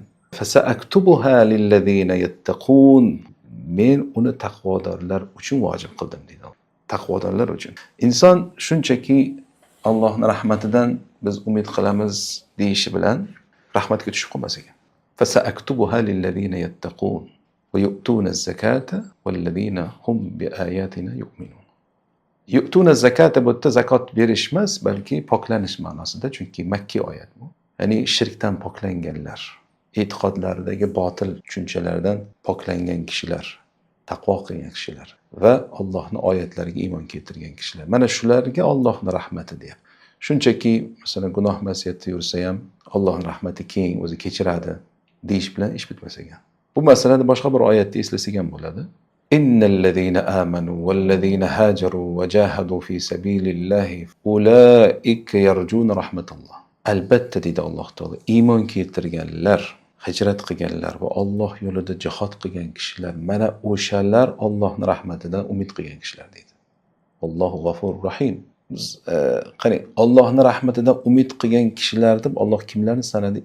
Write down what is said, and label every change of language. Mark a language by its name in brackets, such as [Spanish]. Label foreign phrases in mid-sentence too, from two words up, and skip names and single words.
[Arabic] "فسأكتبها للذين يتقون." [Uzbek] Men uni taqvodorlar uchun vojib qildim deydi. Taqvodorlar uchun. Inson shunchaki Allohning rahmatidan biz umid qilamiz deyishi bilan rahmatga tushib qolmas ekan. [Arabic] "فسأكتبها للذين يتقون ويؤتون الزكاة والذين هم بآياتنا يؤمنون." يؤتون الزكاة [Uzbek] bu yerda zakot berish emas, balki poklanish ma'nosida, chunki makki oyat bu. Ya'ni shirkdan poklanganlar, e'tiqodlaridagi botil tushunchalardan poklangan kishilar, taqvo qilgan kishilar va Allohning oyatlariga iymon keltirgan kishilar. Mana shularga Allohning rahmati deyapti. Shunchaki masalan gunoh ma'siyatda yursa ham Allohning rahmati keng, o'zi kechiradi deyish bilan ish bitmas ekan. Bu masalada boshqa bir oyatda eslasak ham bo'ladi. [Arabic] إن الذين آمنوا والذين هاجروا وجاهدوا في سبيل الله أولئك يرجون رحمة الله. [Uzbek] Albatta deydi Alloh taolo, iymon keltirganlar, hijrat qilganlar va Alloh yo'lida jihad qilgan kishilar, mana o'shalar Allohning rahmatidan umid qilgan kishilar deydi. [Arabic] الله غفور رحيم. [Uzbek] Qarang, Allohning rahmatidan umid qilgan kishilar deb Alloh kimlarni sanadi?